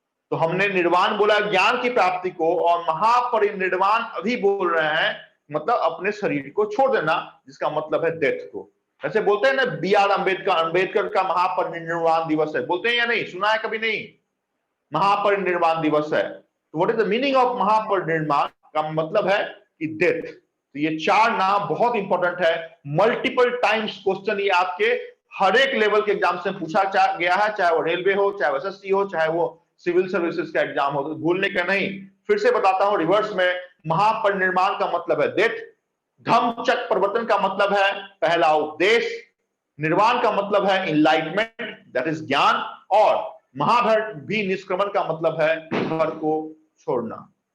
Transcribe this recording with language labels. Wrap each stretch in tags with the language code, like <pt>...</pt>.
<hi>तो हमने निर्वाण बोला ज्ञान की प्राप्ति को, और महापरिनिर्वाण अभी बोल रहे हैं, मतलब अपने शरीर को छोड़ देना, जिसका मतलब है डेथ को। ऐसे बोलते हैं ना B.R. अंबेडकर का महापरिनिर्वाण दिवस है, बोलते हैं या नहीं? सुना है कभी? नहीं, महापरिनिर्वाण दिवस है। तो</hi> <en>What is the meaning of Mahaparinirvan?</en> <hi>का मतलब है कि डेथ। तो ये चार नाम बहुत इंपॉर्टेंट है, मल्टीपल टाइम्स क्वेश्चन ये आपके हर एक लेवल के एग्जाम से पूछा गया है, चाहे वो रेलवे हो, चाहे वो SSC हो, चाहे वो सिविल सर्विसेज का एग्जाम हो, तो भूलने का नहीं। फिर से बताता हूं रिवर्स में, महापरिनिर्वाण का मतलब है डेथ, धम्म चक्र परिवर्तन का मतलब है पहला उपदेश, निर्वाण का मतलब है इनलाइटमेंट, दैट इज ज्ञान, और महाभिनिष्क्रमण का मतलब है घर को छोड़ना।</hi>